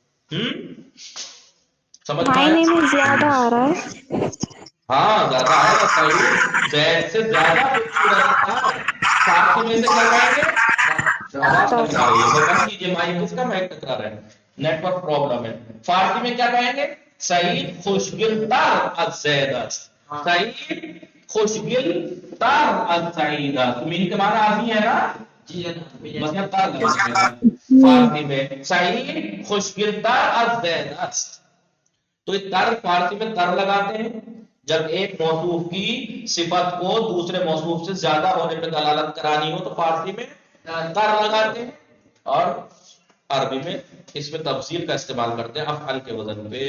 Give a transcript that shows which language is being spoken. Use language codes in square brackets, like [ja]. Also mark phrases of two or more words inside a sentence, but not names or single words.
[ur] سمجھ میں معنی آیا؟ میں زیادہ آ رہا ہے. ہاں زیادہ آئے گا. سعید زید سے زیادہ خوبصورت تھا. فارسی میں سے کیا کہیں گے؟ آواز ٹکرا رہی ہے، بند کیجیے مائک. اس کا مائک ٹکرا رہا ہے، [en] network problem [ur] ہے. فارسی میں کیا کہیں گے؟ [fa] سعید خوشگل تر از زید است. سعید خوشگل تر از سعید است. [ur] مین کے معنی آدمی ہے نا بس یہاں تر لگا دے گا. فارسی میں [fa] سعید خوشگل تر از زید است. [ur] تو یہ تر فارسی میں تر لگاتے ہیں جب ایک موصوف کی صفت کو دوسرے موصوف سے زیادہ ہونے پہ دلالت کرانی ہو تو فارسی میں تر لگاتے ہیں، اور عربی میں اس میں تفصیل کا استعمال کرتے ہیں افعال کے وزن پہ.